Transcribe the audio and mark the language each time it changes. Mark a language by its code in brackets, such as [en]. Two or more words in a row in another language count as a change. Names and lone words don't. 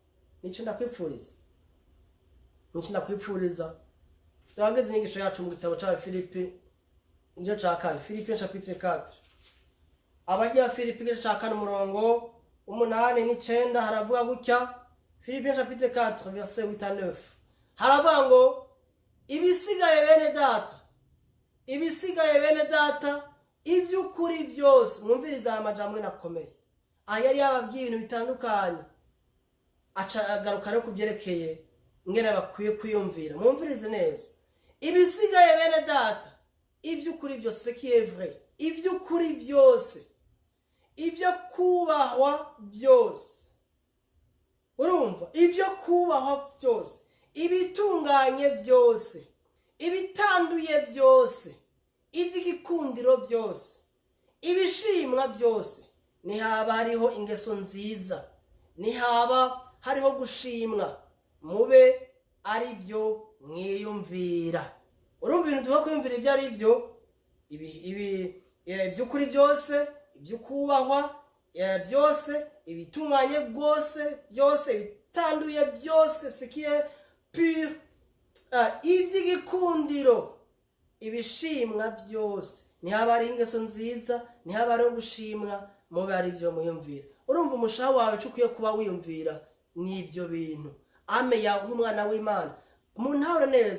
[rn] Nico ndakwipfuriza. Turageze inyigisho yacu mu gitabo cya Filipi, igice cya 4, Filipi chapitre 4. Abajya Filipi igice cya 4 umurongo 8 n'icenda haravuga gutya. [fr] Filipi chapitre 4 verset 8 à 9. [rn] Haravuga ngo ibisigaye bene data iby'ukuri byose. Mwumviriza amajambo nakomeye. Ayari yababwiye ibintu bitandukanye. Agaruka no kubyerekeye ngene bakwiye kwiyumvira. Mwumvirize neza. Ibisigaye bene data iby'ukuri byose, [fr] qui est vrai, [rn] iby'ukuri byose, ibyo kubahwa byose. Urumva? Ibyo kubahwa byose, ibitunganye byose, ibitanduye byose, iby'igikundiro byose, ibishimwa byose, nihaba hariho ingeso nziza, nihaba hariho gushimwa, mube ari byo mwiyumvira. Urumva ibintu tuba kwiyumvira ibyo ari byo, iby'ukuri byose, iby'ukubahwa byose, ibitunganye byose, ibitanduye byose, [fr] ce qui est pur, [rn] iby'igikundiro, ibishimwa byose, nihaba ari ingeso nziza, nihaba ari gushimwa, mube ari byo mwiyumvira. Urumva umushaha wawe cyo kuba wiyumvira n'ibyo bintu. Ame ya nk'umwana w'Imana. Umuntu ahora neza.